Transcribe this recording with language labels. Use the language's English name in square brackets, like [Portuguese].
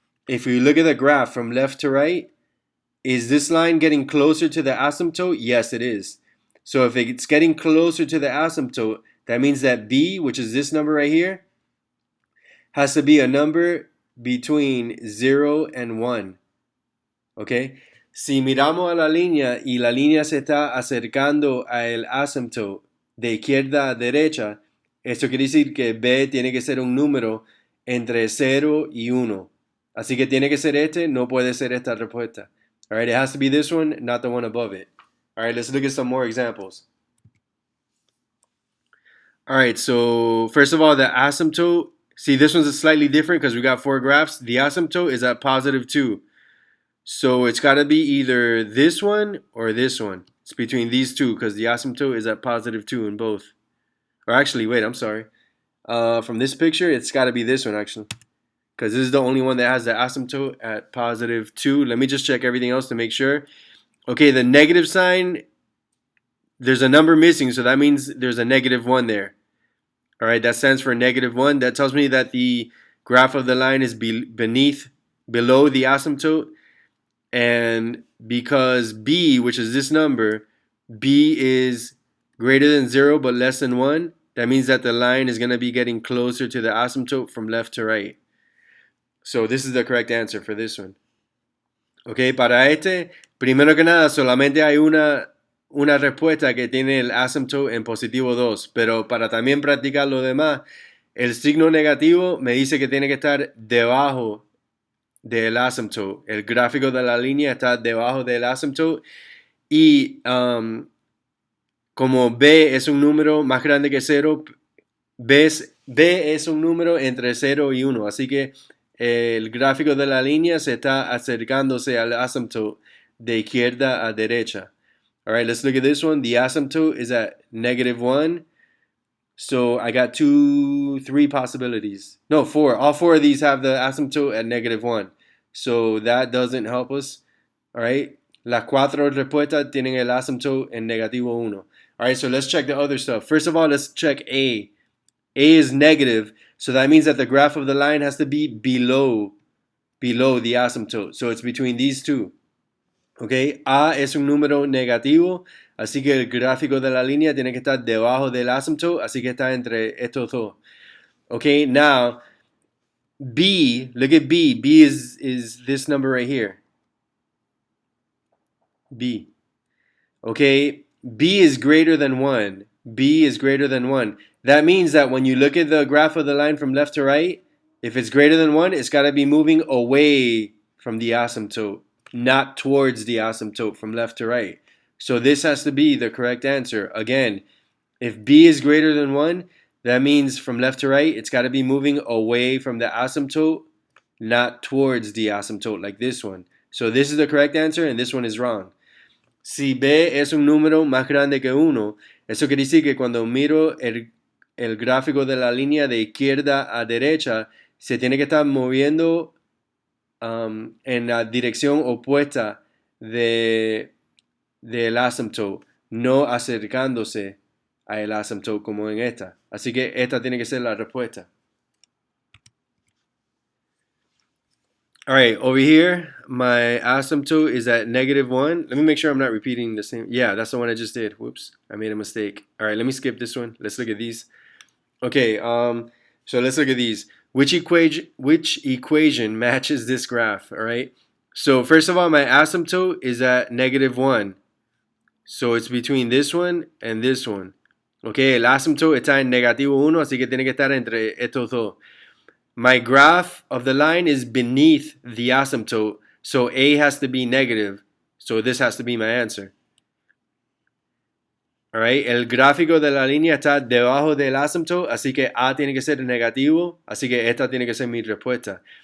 [English] If we look at the graph from left to right, is this line getting closer to the asymptote? Yes, it is. So if it's getting closer to the asymptote, that means that B, which is this number right here, has to be a number between 0 and 1. Okay? [Spanish] Si miramos a la línea y la línea se está acercando al asymptote de izquierda a derecha, esto quiere decir que B tiene que ser un número entre 0 y 1. Así que tiene que ser este, no puede ser esta respuesta. [English] All right, it has to be this one, not the one above it. All right, let's look at some more examples. All right, so first of all, the asymptote, see, this one's slightly different because we got 4 graphs. The asymptote is at positive 2. So it's got to be either this one or this one. It's between these two because the asymptote is at positive 2 in both. Or actually, wait, I'm sorry. From this picture, it's got to be this one, actually. Because this is the only one that has the asymptote at positive 2. Let me just check everything else to make sure. Okay, the negative sign, there's a number missing, so that means there's a negative 1 there. All right, that stands for negative 1. That tells me that the graph of the line is below the asymptote. And because B, which is this number, B is greater than 0 but less than 1, that means that the line is going to be getting closer to the asymptote from left to right. So this is the correct answer for this one. [Spanish] Ok, para este, primero que nada, solamente hay una respuesta que tiene el asymptote en positivo 2, pero para también practicar lo demás, el signo negativo me dice que tiene que estar debajo del asymptote. El gráfico de la línea está debajo del asymptote y como B es un número más grande que 0, B es un número entre 0 y 1, así que el gráfico de la línea se está acercándose al asymptote de izquierda a derecha. [English] All right, let's look at this one. The asymptote is at -1. So I got 3 possibilities. No, 4. All 4 of these have the asymptote at -1. So that doesn't help us. All right. [Spanish] Las 4 respuestas tienen el asymptote en -1. [English] All right, so let's check the other stuff. First of all, let's check A. A is negative, so that means that the graph of the line has to be below the asymptote. So it's between these two. [Spanish] Okay, A es un número negativo, así que el gráfico de la línea tiene que estar debajo del asymptote, así que está entre estos dos. [English] Okay, now B, look at B. B is this number right here. B. Okay, B is greater than 1. B is greater than 1. That means that when you look at the graph of the line from left to right, if it's greater than 1, it's got to be moving away from the asymptote, not towards the asymptote from left to right. So this has to be the correct answer. Again, if B is greater than 1, that means from left to right, it's got to be moving away from the asymptote, not towards the asymptote like this one. So this is the correct answer and this one is wrong. [Spanish] Si B es un número más grande que 1, eso quiere decir que cuando miro el gráfico de la línea de izquierda a derecha, se tiene que estar moviendo en la dirección opuesta del asymptote, no acercándose al asymptote como en esta. Así que esta tiene que ser la respuesta. [English] All right, over here, my asymptote is at -1. Let me make sure I'm not repeating the same. Yeah, that's the one I just did. Whoops, I made a mistake. All right, let me skip this one. Let's look at these. Okay, so let's look at these. Which equation matches this graph? All right. So first of all, my asymptote is at -1. So it's between this one and this one. [Spanish] Okay, el asymptote está en -1, así que tiene que estar entre estos dos. [English] My graph of the line is beneath the asymptote, so A has to be negative. So this has to be my answer. All right, [Spanish] el gráfico de la línea está debajo del asymptote, así que A tiene que ser negativo, así que esta tiene que ser mi respuesta.